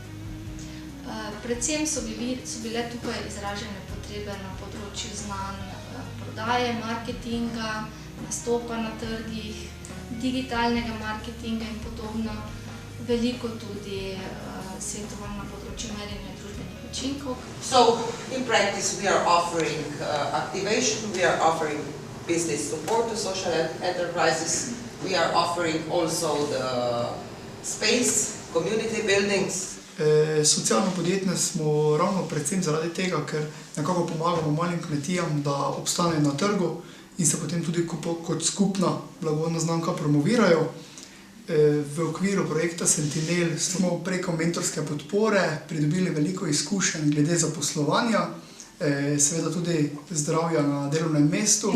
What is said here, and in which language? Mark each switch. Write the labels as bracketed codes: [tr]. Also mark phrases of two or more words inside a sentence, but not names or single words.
[sl] Predvsem so bile tukaj izražene potrebe na področju znanj prodaje, marketinga, nastopa na trgih, digitalnega marketinga in podobno. Veliko tudi svetovanj na področju merjenja družbenih učinkov. [en] So, in practice we are offering activation, we are offering business support to social enterprises. We are offering also the space, community buildings. [sl] Socialno podjetje smo ravno predvsem zaradi tega, ker nekako pomagamo malim kmetijam, da obstanejo na trgu in se potem tudi kot skupna blagovna znamka promovirajo. V okviru projekta Sentinel smo preko mentorske podpore pridobili veliko izkušenj glede zaposlovanja, seveda tudi zdravja na delovnem mestu.